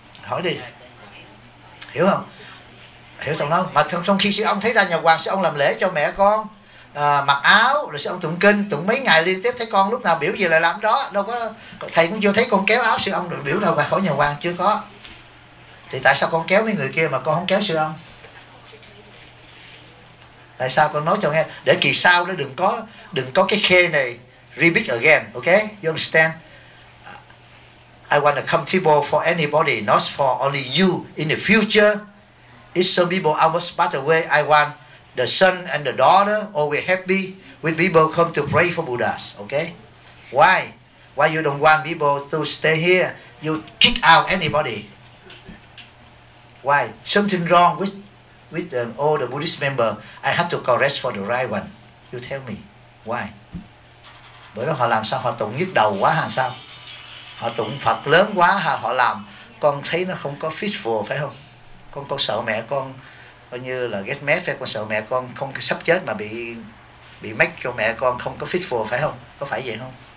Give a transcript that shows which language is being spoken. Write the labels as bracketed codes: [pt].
[vi] Hỏi đi, hiểu không? Hiểu xong không? Mà trong khi sư ông thấy ra nhà hoàng, sư ông làm lễ cho mẹ con mặc áo, rồi sư ông tụng kinh, tụng mấy ngày liên tiếp, thấy con lúc nào biểu gì là làm đó, đâu có, thầy cũng vô thấy con kéo áo sư ông được biểu đâu mà khỏi nhà hoàng, chưa có. Thì tại sao con kéo mấy người kia mà con không kéo sư ông? Tại sao? Con nói cho nghe, để kỳ sau nó đừng có cái khê này [en] repeat again, ok? You understand? I want a comfortable for anybody, not for only you. In the future, if some people almost passed away, I want the son and the daughter always happy when people come to pray for Buddhas, ok? Why? Why you don't want people to stay here? You kick out anybody. Why? Something wrong with all the Buddhist member. I have to correct for the right one. You tell me. Why? [vi] Bởi đó họ làm sao? Họ tụng nhức đầu quá hay sao? Họ tụng Phật lớn quá hay họ làm? Con thấy nó không có fit for, phải không? Con sợ mẹ con coi như là [en] get mad, [vi] phải không? Con sợ mẹ con không sắp chết mà bị make cho mẹ con không có [en] fit for, [vi] phải không? Có phải vậy không?